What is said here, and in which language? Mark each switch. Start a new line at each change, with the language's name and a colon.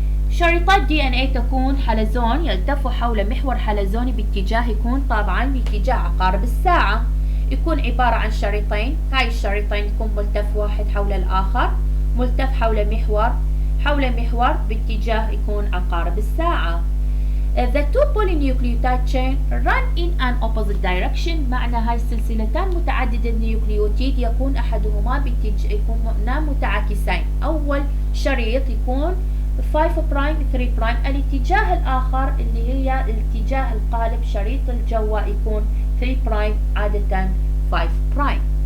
Arabic: شريطات DNA تكون حلزون يلتف حول محور حلزوني باتجاه يكون طبعا باتجاه عقارب الساعة. يكون عبارة عن شريطين. هاي الشريطين يكون ملتف واحد حول الآخر ملتف حول محور باتجاه يكون عقارب الساعة.
English: The two polynucleotide chain run in an opposite direction.
Arabic: معنى هاي السلسلتان متعددة النيوكليوتيد يكون أحدهما يكون متعاكسين. أول شريط يكون 5 برايم 3 برايم. الاتجاه الآخر اللي هي الاتجاه القالب شريط الجواء يكون 3 برايم عادة 5 برايم.